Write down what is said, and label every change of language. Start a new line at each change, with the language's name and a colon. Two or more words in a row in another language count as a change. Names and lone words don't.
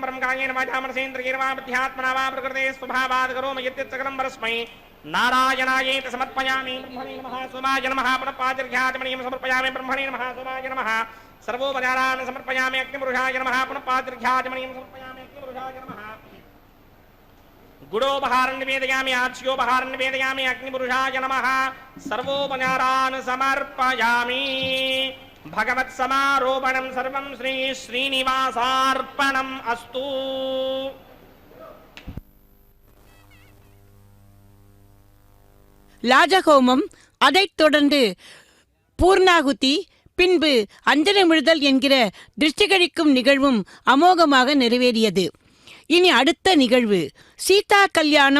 Sanskrit: परं कायेन वाचा मनसेन्द्रियेण वा बुद्ध्यात्मना वा प्रकृते स्वभावात् करोमि यत्सकलं परस्मै नारायणायेति समर्पयामि ब्रह्मणे नमः सोमाय नमः पुनः समर्पयामि ब्रह्मणे नमः सोमाय नमः सर्वोपचारान् समर्पयामि अग्निपुरुषाय नमः पुनः समर्पयामि अग्निपुरुषाय नमः गुडोपहारं निवेदयामि आच्योपहारं निवेदयामि अग्निपुरुषाय नमः सर्वोपचारान् समर्पयामि भगवत्समारोपणं सर्वं श्री श्रीनिवासार्पणम् अस्तु
Tamil: லாஜகோமம், அதைத் தொடர்ந்து பூர்ணாகுதி, பின்பு அஞ்சனமிழுதல் என்கிற திருஷ்டிகழிக்கும் நிகழ்வும் அமோகமாக நிறைவேறியது. இனி அடுத்த நிகழ்வு சீதா கல்யாணம்.